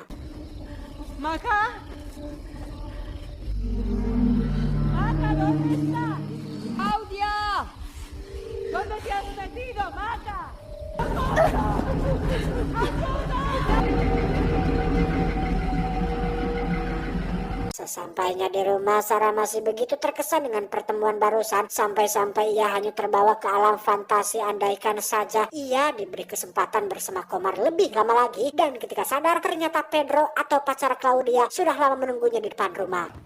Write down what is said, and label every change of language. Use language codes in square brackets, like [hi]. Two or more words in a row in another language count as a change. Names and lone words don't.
[es] Maca. Maca, ¿dónde está? Claudia. ¿Dónde te has metido, Maca? [id] Sesampainya di rumah, Sarah masih begitu terkesan dengan pertemuan barusan, sampai-sampai ia hanya terbawa ke alam fantasi. Andaikan saja ia diberi kesempatan bersama Komar lebih lama lagi, dan ketika sadar ternyata Pedro atau pacar Claudia sudah lama menunggunya di depan rumah.